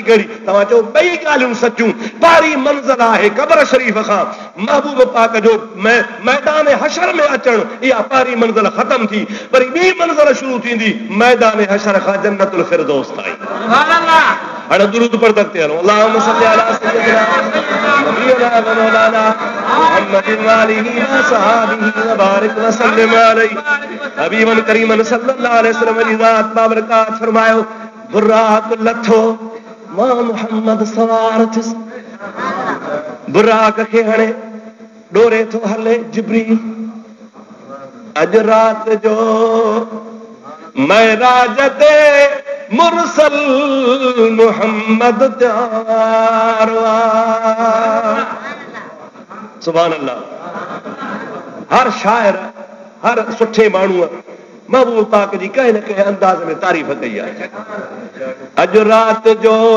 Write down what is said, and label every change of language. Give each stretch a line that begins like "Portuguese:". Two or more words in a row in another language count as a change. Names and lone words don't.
Sindhi: कहिड़ी तव्हां चओ ॿई ॻाल्हियूं सचियूं पहिरीं मंज़िल आहे कब्र शरीफ़ खां महबूब पाक जो मैदान हशर में अचणु इहा पहिरीं मंज़िल ख़तम थी वरी ॿी मंज़िल शुरू थींदी मैदान हशर खां जन्नतुल फिरदौस ताईं हाणे दुरूद पढ़ंदे ते हलो
Arabic: اللهم صل على سيدنا نبينا ومولانا محمد وآله وصحابه وبارك وسلم عليه حبيبا كريما صلى الله عليه وسلم
Sindhi: जी ज़ात बाबरकात फरमायो बुराक लथो मां मुहम्मद सवार थिस बुराक खे हाणे डोरे थो हले जिब्रील अॼु राति जो महराज ते मुरसल मुहम्मद त्यार
Arabic: سبحان الله
Sindhi: हर शायर हर सुठे माण्हूअ महबूब पाक जी कंहिं न कंहिं अंदाज़ में तारीफ़ कई आहे अॼु राति जो